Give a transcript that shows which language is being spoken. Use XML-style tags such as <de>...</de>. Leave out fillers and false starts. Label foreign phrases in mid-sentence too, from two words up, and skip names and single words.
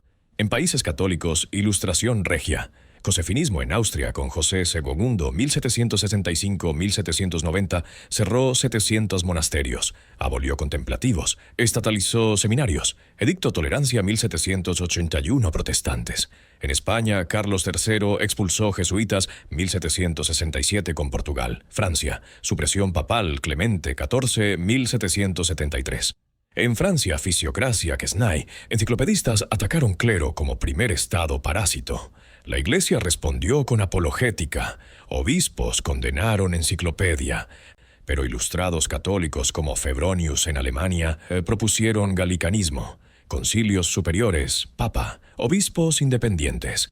<es>En países católicos, Ilustración regia. Josefinismo en Austria con José II, 1765-1790, cerró 700 monasterios, abolió contemplativos, estatalizó seminarios, edicto tolerancia 1781 protestantes. En España, Carlos III expulsó jesuitas 1767 con Portugal. Francia, supresión papal Clemente XIV, 1773. En Francia, fisiocracia, Quesnay, enciclopedistas atacaron clero como primer estado parásito. La Iglesia respondió con apologética. Obispos condenaron enciclopedia. Pero ilustrados católicos como Febronius en Alemania propusieron galicanismo. Concilios superiores, papa, obispos independientes.</es>